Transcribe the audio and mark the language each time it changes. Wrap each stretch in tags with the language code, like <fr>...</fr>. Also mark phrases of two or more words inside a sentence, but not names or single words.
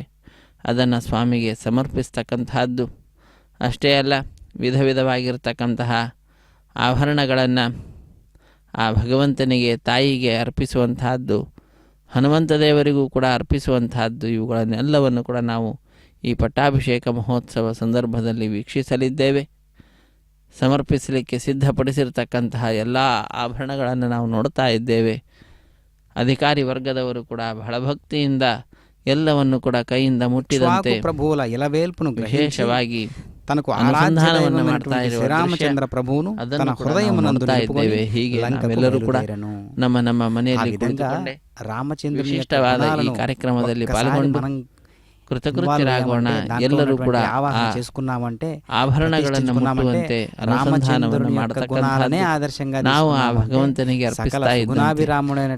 <kn>ಅದನ್ನು ಸ್ವಾಮಿಗೆ ಸಮರ್ಪಿಸ್ತಕ್ಕಂತಹದ್ದು ಅಷ್ಟೇ ಅಲ್ಲ, ವಿಧ ವಿಧವಾಗಿರ್ತಕ್ಕಂತಹ ಆಭರಣಗಳನ್ನು ಆ ಭಗವಂತನಿಗೆ, ತಾಯಿಗೆ ಅರ್ಪಿಸುವಂತಹದ್ದು, ಹನುಮಂತ ದೇವರಿಗೂ ಕೂಡ ಅರ್ಪಿಸುವಂತಹದ್ದು, ಇವುಗಳನ್ನೆಲ್ಲವನ್ನು ಕೂಡ ನಾವು ಈ ಪಟ್ಟಾಭಿಷೇಕ ಮಹೋತ್ಸವ ಸಂದರ್ಭದಲ್ಲಿ ವೀಕ್ಷಿಸಲಿದ್ದೇವೆ. ಸಮರ್ಪಿಸಲಿಕ್ಕೆ ಸಿದ್ಧಪಡಿಸಿರ್ತಕ್ಕಂತಹ ಎಲ್ಲ ಆಭರಣಗಳನ್ನು ನಾವು ನೋಡ್ತಾ ಇದ್ದೇವೆ. ಅಧಿಕಾರಿ ವರ್ಗದವರು ಕೂಡ ಬಹಳ ಭಕ್ತಿಯಿಂದ ಎಲ್ಲವನ್ನು ಕೂಡ ಕೈಯಿಂದ ಮುಟ್ಟಿದಂತೆ</kn> <te>ప్రభువుల ఇలవేల్పును</te> <kn>ವಿಶೇಷವಾಗಿ</kn> <te>తనకు</te> <kn>ಅನುಸಂಧಾನವನ್ನು ಮಾಡ್ತಾ ಇರುವ</kn> <te>శ్రీరామచంద్ర ప్రభువును తన హృదయమునందు</te> <kn>ಇದ್ದೇವೆ. ಹೀಗೆ ನಾವೆಲ್ಲರೂ ಕೂಡ ನಮ್ಮ ನಮ್ಮ ಮನೆಯಲ್ಲಿ ಕುಳಿತುಕೊಂಡೇ ರಾಮಚಂದ್ರನ ವಿಶಿಷ್ಟವಾದ ಈ ಕಾರ್ಯಕ್ರಮದಲ್ಲಿ ಪಾಲ್ಗೊಂಡು ಕೃತಕೃತ್ಯರಾಗೋಣ. ಎಲ್ಲರೂ ಕೂಡ</kn> <te>చేసుకున్నామంటే</te> <kn>ಆಭರಣಗಳನ್ನು ಮುಟ್ಟುವಂತೆ ಅನುಸಂಧಾನವನ್ನು ಮಾಡತಕ್ಕಂಥ ನಾವು ಆ ಭಗವಂತನಿಗೆ ಅರ್ಪಿಸ್ತಾ ಇದ್ದೇವೆ.</kn>